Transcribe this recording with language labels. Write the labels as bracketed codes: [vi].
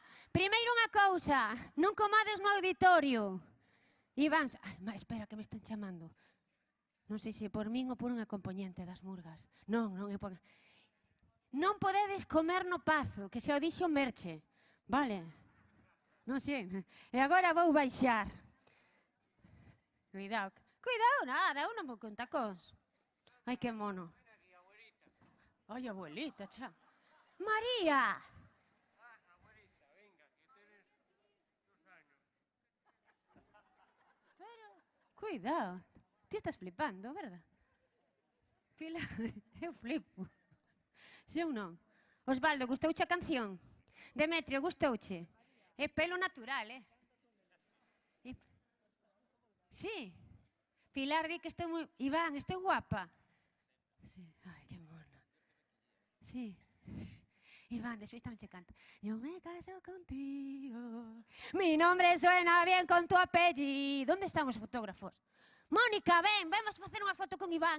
[gl] Primeiro unha cousa, non comades no auditorio. Iván, espera, que me están chamando. Non sei se por min ou por unha componente das Murgas. Non, non é por... Non podedes comer no Pazo, que se o dixo Merche. Vale? Non sei. E agora vou baixar. Cuidado. Cuidado, nada, eu non vou con tacóns. Ai, que mono. Ai, abuelita, cha. María! [es] Abuelita, venga, que tienes 2 años. [gl] Pero, cuidado. Ti estás flipando, verdad? Pilar, eu flipo. Se eu non. Osvaldo, gustouche a canción? Demetrio, gustouche? É pelo natural, Sí. Pilar di que estou moi... Iván, estou guapa? Sí. Ai, que mona. Sí. Iván, despois tamén se canta. [es] Yo me caso contigo. Mi nombre suena bien con tu apellido. [gl] ¿Dónde están os fotógrafos? Mónica, ven, vamos a facer unha foto con Iván.